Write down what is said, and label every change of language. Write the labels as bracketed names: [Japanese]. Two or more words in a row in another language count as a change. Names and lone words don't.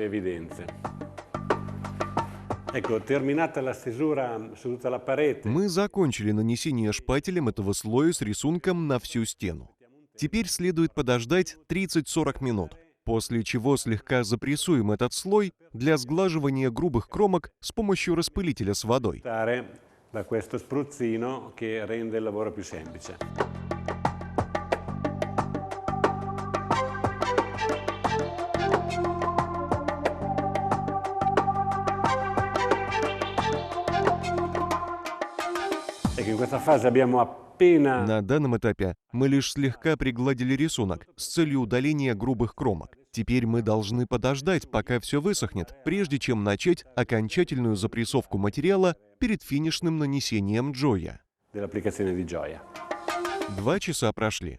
[Russian] Мы закончили нанесение шпателем этого слоя с рисунком на всю стену. Теперь следует подождать 30-40 минут, после чего слегка запрессуем этот слой для сглаживания грубых кромок с помощью распылителя с водой. [Italian] Da questo spruzzino che rende il lavoro più semplice. In questa fase abbiamo appena... [Russian] На данном этапе мы лишь слегка пригладили рисунок с целью удаления грубых кромок. Теперь мы должны подождать, пока все высохнет, прежде чем начать окончательную запрессовку материала перед финишным нанесением Gioia. 2 часа прошли.